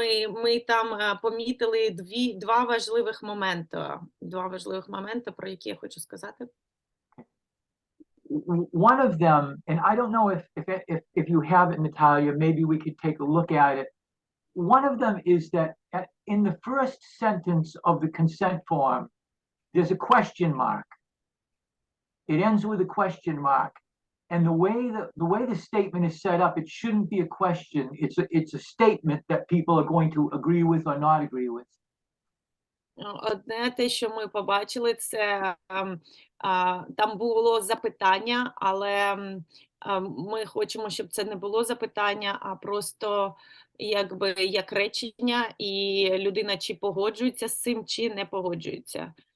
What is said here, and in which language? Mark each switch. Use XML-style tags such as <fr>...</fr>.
<uk>Ми там помітили два важливих моменти, про які я хочу сказати.</uk> <en>One of them, and I don't know if you have it, Natalia, maybe we could take a look at it. One of them is that in the first sentence of the consent form, there's a question mark. It ends with a question mark. And the way the statement is set up, it shouldn't be a question. It's a statement that people are going to agree with or not agree with.</en> <uk>Одне те, що ми побачили, це там було запитання, але ми хочемо, щоб це не було запитання, а просто якби як речення, і людина чи погоджується з цим, чи не погоджується.</uk>